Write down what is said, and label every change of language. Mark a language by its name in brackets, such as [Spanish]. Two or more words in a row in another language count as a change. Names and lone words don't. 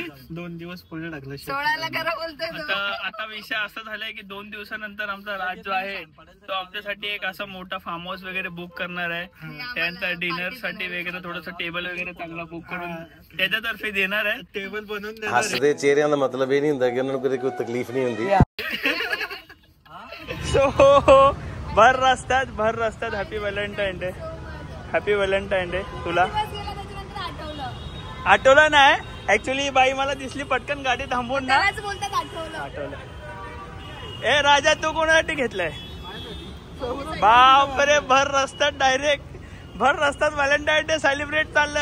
[Marathi] 2 दिवस पुढे टाकलं. 16ला करा बोलतोय. आता विषय असा झालाय की 2 दिवसानंतर आमचा राज जो आहे तो आमच्यासाठी एक असा मोठा फार्म हाऊस वगैरे बुक करणार आहे. त्यांचा डिनर साठी वगैरे थोडस टेबल वगैरे चांगला बुक करून त्याच्यातर्फे देणार आहे. टेबल बनवून [Punjabi] ਹੱਸਦੇ ਚਿਹਰਿਆਂ ਦਾ ਮਤਲਬ ਇਹ ਨਹੀਂ ਹੁੰਦਾ ਕਿ ਉਹਨਾਂ ਨੂੰ ਕਦੇ ਕੋਈ ਤਕਲੀਫ ਨਹੀਂ ਹੁੰਦੀ. [Marathi] सो भर रस्त्यात [English] Happy Valentine Day. Happy Valentine Day. [Marathi] तुला आठवलं नाही ऍक्च्युली बाई मला दिसली पटकन गाडी थांबवून ना. आठवलं. ए राजा तू कोणासाठी घेतलंय? बापरे भर रस्त्यात [English] Valentine Day celebrate [Marathi] चाललंय.